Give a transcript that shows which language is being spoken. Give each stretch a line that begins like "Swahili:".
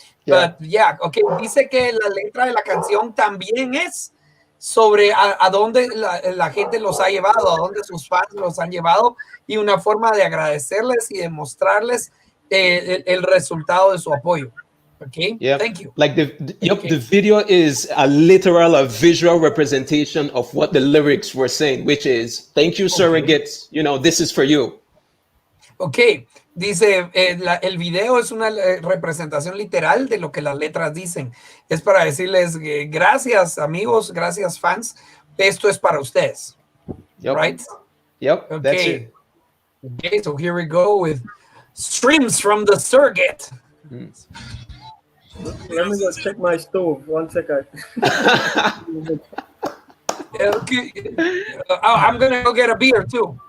Spanish: But yeah, okay, dice que la letra de la canción también es sobre a dónde la gente los ha llevado, a dónde sus fans los han llevado y una forma de agradecerles y de mostrarles el resultado de su apoyo.
English: Okay, thank you. Like the video is a visual representation of what the lyrics were saying, which is, thank you, surrogates, you know, this is for you. Okay.
Spanish: Dice, el video es una representación literal de lo que las letras dicen. Es para decirles, gracias amigos, gracias fans, esto es para ustedes.
English: Right? Yep, okay. That's it. Okay, so here we go with Streams from the Surrogate. Let me just check my stove. 1 second. Okay. I'm going to go get a beer too.